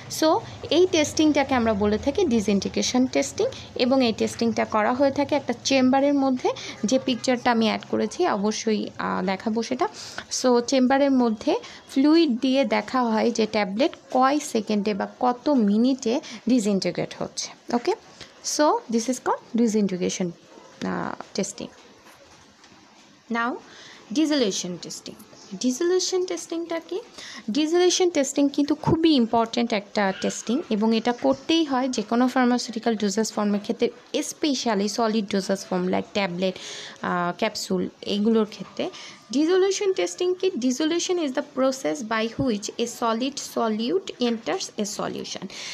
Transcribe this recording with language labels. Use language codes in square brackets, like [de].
[bn] So এই টেস্টিংটাকে আমরা বলে থাকি ডিসইন্টিগ্রেশন টেস্টিং, এবং এই টেস্টিংটা করা হয়ে থাকে একটা চেম্বারের মধ্যে। যে পিকচারটা আমি অ্যাড করেছি অবশ্যই দেখাবো সেটা। সো চেম্বারের মধ্যে ফ্লুইড দিয়ে দেখা হয় যে ট্যাবলেট কয় সেকেন্ডে বা কত মিনিটে ডিসইন্টিগ্রেট হচ্ছে। [en] Okay, so this is called disintegration testing. Now, dissolution testing. [bn] ডিসোলিউশন টেস্টিংটা কি? ডিসোলিউশন টেস্টিং কিন্তু খুবই ইম্পর্ট্যান্ট একটা টেস্টিং, এবং এটা করতেই হয় যে কোনো ফার্মাসিউটিক্যাল ডোজেস ফর্মের ক্ষেত্রে, specially solid doses form like tablet, capsule, এইগুলোর ক্ষেত্রে। ডিসোলিউশন টেস্টিং কি? [en] Dissolution is the process by which a solid solute enters a solution.